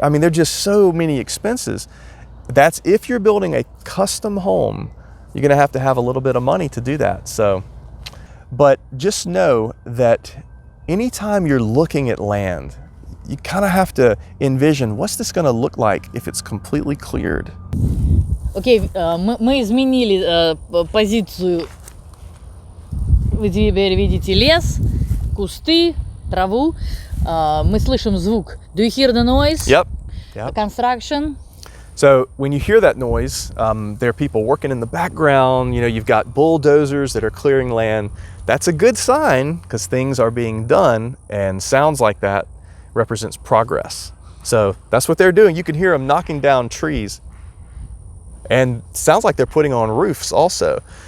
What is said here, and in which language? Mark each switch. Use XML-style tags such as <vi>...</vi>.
<en>There are just so many expenses. That's if you're building a custom home, you're gonna have to have a little bit of money to do that. So, but just know that anytime you're looking at land, you kind of have to envision, what's this gonna look like if it's completely cleared?</en> <ru>Окей, мы изменили позицию. Вы теперь видите лес, кусты, траву. Мы слышим звук.</ru> <en>Do you hear the noise? Yep. Construction. So when you hear that noise, there are people working in the background. You've got bulldozers that are clearing land. That's a good sign, because things are being done, and sounds like that represents progress. So that's what they're doing. You can hear them knocking down trees. And sounds like they're putting on roofs also.</en>